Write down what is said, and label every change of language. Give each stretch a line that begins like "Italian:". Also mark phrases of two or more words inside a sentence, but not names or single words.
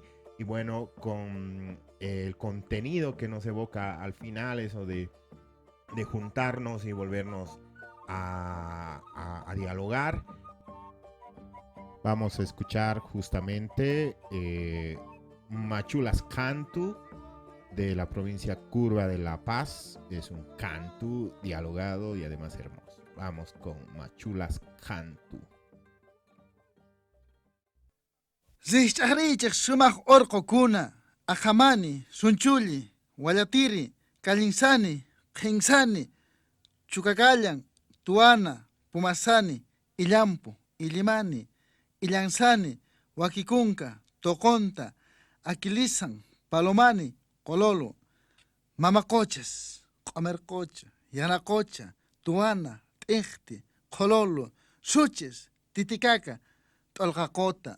Spanish: Y bueno, con el contenido que nos evoca al final, eso de juntarnos y volvernos a dialogar, vamos a escuchar justamente Machulas Cantu de la provincia Curva de La Paz. Es un cantu dialogado y además hermoso. Vamos con Machulas Cantu.
Quechua: Zihch'ahrichik sumaq urqukuna, ajamani, sunchuli, wallatiri, kallinsani, qinsani, chukakallan, tuana, pumasani, illampu, ilimani, illansani, wakikunka, toconta, aquilisan, palomani, cololo, mamacochas, comercocha, yanacocha, tuana, tejti, cololo, suches, titicaca, tolcacota.